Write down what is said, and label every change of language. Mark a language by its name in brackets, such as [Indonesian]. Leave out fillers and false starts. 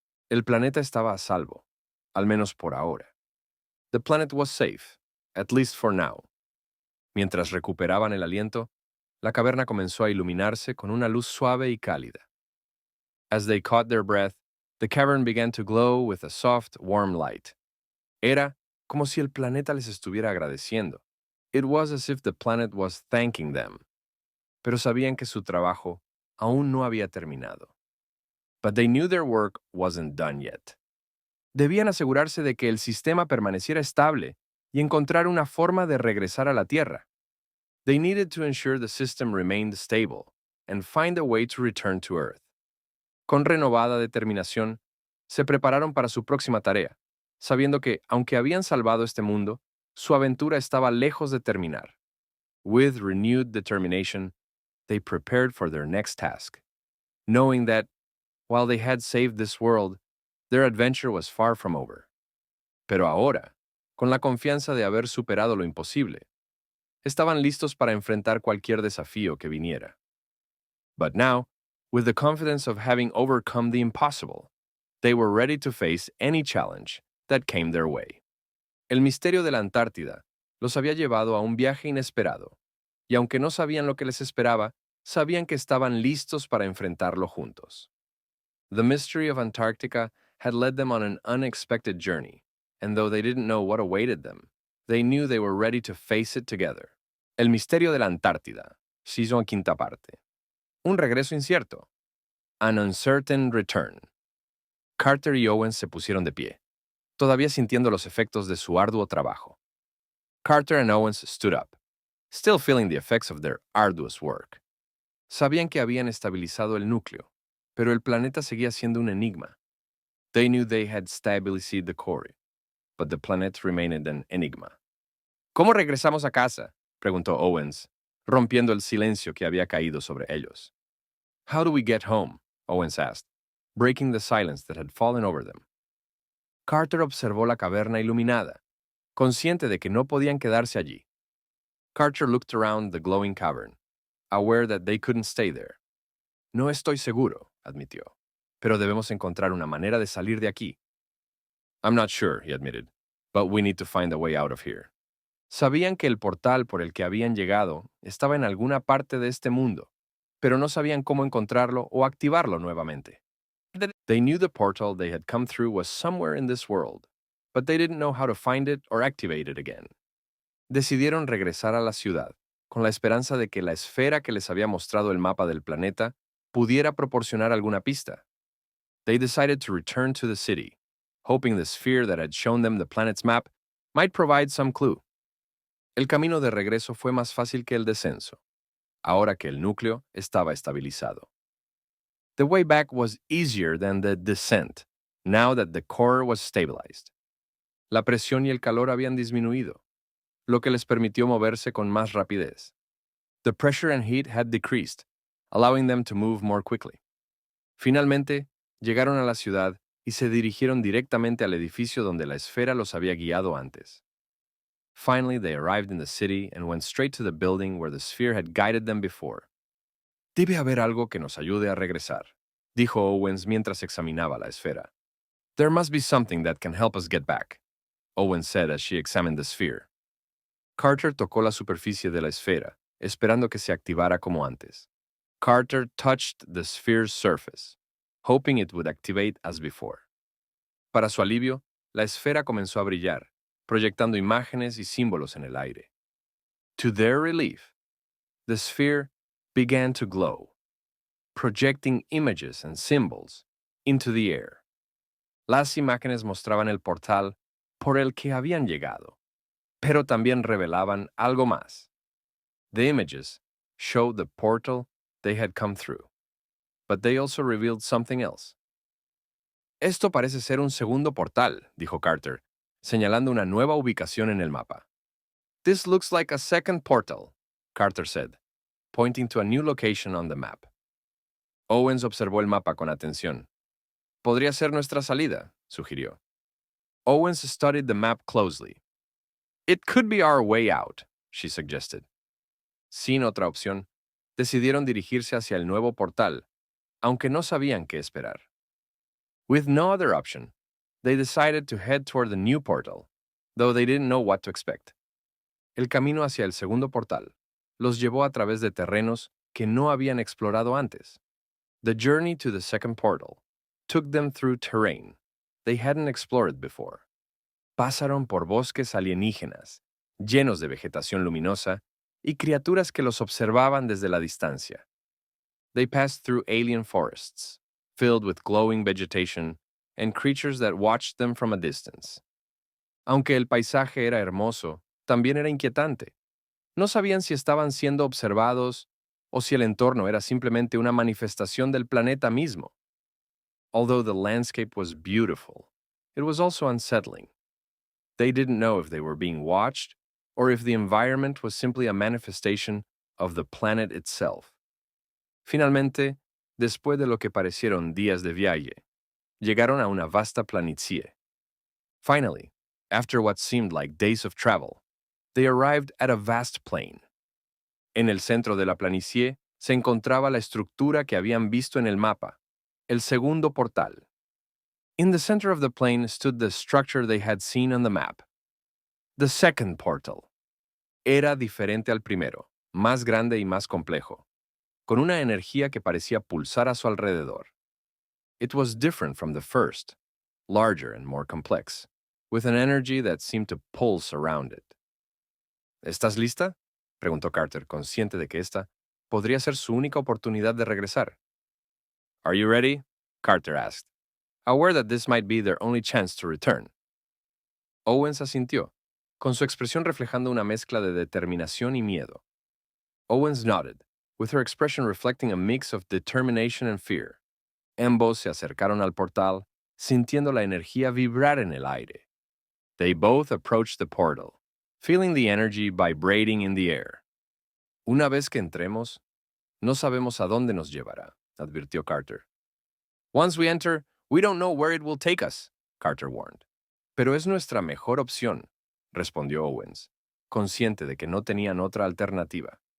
[Spanish] El planeta estaba a salvo, al menos por ahora. [English] The planet was safe, at least for now. [Spanish] Mientras recuperaban el aliento, la caverna comenzó a iluminarse con una luz suave y cálida. [English] As they caught their breath, the cavern began to glow with a soft, warm light. [Spanish] Era como si el planeta les estuviera agradeciendo. [English] It was as if the planet was thanking them. [Spanish] Pero sabían que su trabajo aún no había terminado. [English] But they knew their work wasn't done yet. [Spanish] Debían asegurarse de que el sistema permaneciera estable y encontrar una forma de regresar a la Tierra. [English] They needed to ensure the system remained stable and find a way to return to Earth. [Spanish] Con renovada determinación, se prepararon para su próxima tarea, sabiendo que, aunque habían salvado este mundo, su aventura estaba lejos de terminar. [English] With renewed determination, they prepared for their next task, knowing that, while they had saved this world, their adventure was far from over. [Spanish] Pero ahora, con la confianza de haber superado lo imposible, estaban listos para enfrentar cualquier desafío que viniera. [English] But now, with the confidence of having overcome the impossible, they were ready to face any challenge that came their way. [Spanish] El misterio de la Antártida los había llevado a un viaje inesperado, y aunque no sabían lo que les esperaba, sabían que estaban listos para enfrentarlo juntos. [English] The mystery of Antarctica had led them on an unexpected journey, and though they didn't know what awaited them, they knew they were ready to face it together. [Spanish] El misterio de la Antártida, Season quinta parte. Un regreso incierto. [English] An uncertain return. [Spanish] Carter y Owens se pusieron de pie, todavía sintiendo los efectos de su arduo trabajo. [English] Carter and Owens stood up, still feeling the effects of their arduous work. [Spanish] Sabían que habían estabilizado el núcleo, pero el planeta seguía siendo un enigma. [English] They knew they had stabilized the core, but the planet remained an enigma. [Spanish] ¿Cómo regresamos a casa?, preguntó Owens, rompiendo el silencio que había caído sobre ellos. [English] How do we get home? Owens asked, breaking the silence that had fallen over them. [Spanish] Carter observó la caverna iluminada, consciente de que no podían quedarse allí. [English] Carter looked around the glowing cavern, aware that they couldn't stay there. [Spanish] No estoy seguro, admitió, pero debemos encontrar una manera de salir de aquí. [English] I'm not sure, he admitted, but we need to find a way out of here. [Spanish] Sabían que el portal por el que habían llegado estaba en alguna parte de este mundo, pero no sabían cómo encontrarlo o activarlo nuevamente. [English] They knew the portal they had come through was somewhere in this world, but they didn't know how to find it or activate it again. [Spanish] Decidieron regresar a la ciudad, con la esperanza de que la esfera que les había mostrado el mapa del planeta pudiera proporcionar alguna pista. [English] They decided to return to the city, hoping the sphere that had shown them the planet's map might provide some clue. [Spanish] El camino de regreso fue más fácil que el descenso, ahora que el núcleo estaba estabilizado. [English] The way back was easier than the descent, now that the core was stabilized. [Spanish] La presión y el calor habían disminuido, lo que les permitió moverse con más rapidez. [English] The pressure and heat had decreased, allowing them to move more quickly. [Spanish] Finalmente, llegaron a la ciudad y se dirigieron directamente al edificio donde la esfera los había guiado antes. [English] Finally, they arrived in the city and went straight to the building where the sphere had guided them before. [Spanish] Debe haber algo que nos ayude a regresar, dijo Owens mientras examinaba la esfera. [English] There must be something that can help us get back, Owens said as she examined the sphere. [Spanish] Carter tocó la superficie de la esfera, esperando que se activara como antes. [English] Carter touched the sphere's surface, hoping it would activate as before. [Spanish] Para su alivio, la esfera comenzó a brillar, proyectando imágenes y símbolos en el aire. [English] To their relief, the sphere began to glow, projecting images and symbols into the air. [Spanish] Las imágenes mostraban el portal por el que habían llegado, pero también revelaban algo más. [English] The images showed the portal they had come through, but they also revealed something else. [Spanish] Esto parece ser un segundo portal, dijo Carter, señalando una nueva ubicación en el mapa. [English] This looks like a second portal, Carter said, pointing to a new location on the map. [Spanish] Owens observó el mapa con atención. Podría ser nuestra salida, sugirió. [English] Owens studied the map closely. It could be our way out, she suggested. [Spanish] Sin otra opción, decidieron dirigirse hacia el nuevo portal, aunque no sabían qué esperar. [English] With no other option, they decided to head toward the new portal, though they didn't know what to expect. [Spanish] El camino hacia el segundo portal los llevó a través de terrenos que no habían explorado antes. [English] The journey to the second portal took them through terrain they hadn't explored before. [Spanish] Pasaron por bosques alienígenas, llenos de vegetación luminosa y criaturas que los observaban desde la distancia. [English] They passed through alien forests, filled with glowing vegetation and creatures that watched them from a distance. [Spanish] Aunque el paisaje era hermoso, también era inquietante. No sabían si estaban siendo observados o si el entorno era simplemente una manifestación del planeta mismo. [English] Although the landscape was beautiful, it was also unsettling. They didn't know if they were being watched or if the environment was simply a manifestation of the planet itself. [Spanish] Finalmente, después de lo que parecieron días de viaje, llegaron a una vasta planicie. [English] Finally, after what seemed like days of travel, they arrived at a vast plain. [Spanish] En el centro de la planicie se encontraba la estructura que habían visto en el mapa, el segundo portal. [English] In the center of the plain stood the structure they had seen on the map. The second portal. [Spanish] Era diferente al primero, más grande y más complejo, con una energía que parecía pulsar a su alrededor. [English] It was different from the first, larger and more complex, with an energy that seemed to pulse around it. [Spanish] ¿Estás lista?, preguntó Carter, consciente de que esta podría ser su única oportunidad de regresar. [English] Are you ready? Carter asked, aware that this might be their only chance to return. [Spanish] Owens asintió, con su expresión reflejando una mezcla de determinación y miedo. [English] Owens nodded, with her expression reflecting a mix of determination and fear. [Spanish] Ambos se acercaron al portal, sintiendo la energía vibrar en el aire. [English] They both approached the portal, feeling the energy vibrating in the air. [Spanish] Una vez que entremos, no sabemos a dónde nos llevará, advirtió Carter. [English] Once we enter, we don't know where it will take us, Carter warned. [Spanish] Pero es nuestra mejor opción, respondió Owens, consciente de que no tenían otra alternativa.